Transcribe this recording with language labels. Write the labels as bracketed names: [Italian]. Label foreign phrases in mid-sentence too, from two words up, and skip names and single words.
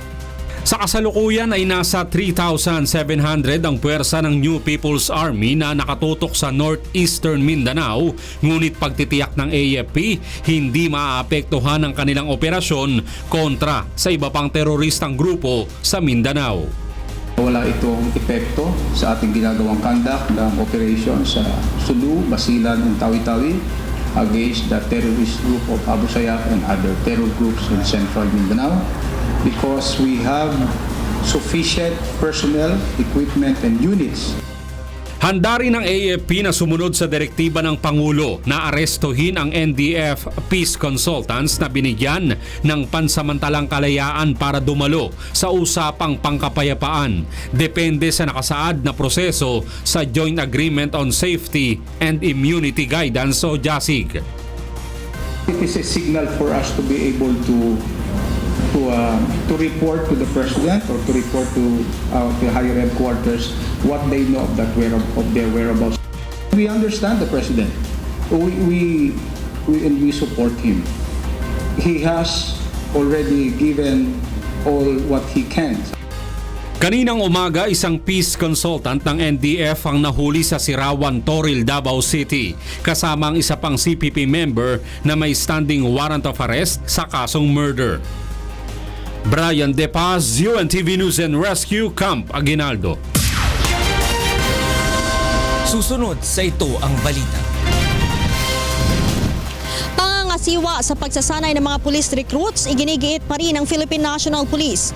[Filipino] Sa kasalukuyan ay nasa 3,700 ang puwersa ng New People's Army na nakatutok sa Northeastern Mindanao, ngunit pagtitiyak ng AFP, hindi maaapektuhan ang kanilang operasyon kontra sa iba pang teroristang grupo sa Mindanao. Wala itong epekto sa ating ginagawang conduct ng operation sa Sulu, Basilan, [English] and Tawi-Tawi against the terrorist group of Abu Sayyaf and other terror groups in Central Mindanao, because we have sufficient personnel, equipment, and units. [Filipino] Handa rin ang AFP na sumunod sa direktiba ng Pangulo na arestuhin ang NDF [English] peace consultants [Filipino] na binigyan ng pansamantalang kalayaan para dumalo sa usapang pangkapayapaan. Depende sa nakasaad na proseso sa Joint Agreement on Safety and Immunity Guidance o JASIG. [English] It is a signal for us to be able to report to the President or to report to the higher headquarters what they know of their whereabouts. We understand the President. We support him. He has already given all what he can. [Filipino] Kaninang umaga, isang [English] peace consultant [Filipino] ng NDF ang nahuli sa Sirawan, Toril, Davao City, kasama ang isa pang CPP member na may [English] standing warrant of arrest [Filipino] sa kasong murder. Brian De Paz, UNTV News and Rescue, Camp Aguinaldo. Susunod sa ito ang balita. Pangangasiwa sa pagsasanay ng mga [English] police recruits, [Filipino] iginigiit pa rin ng Philippine National Police.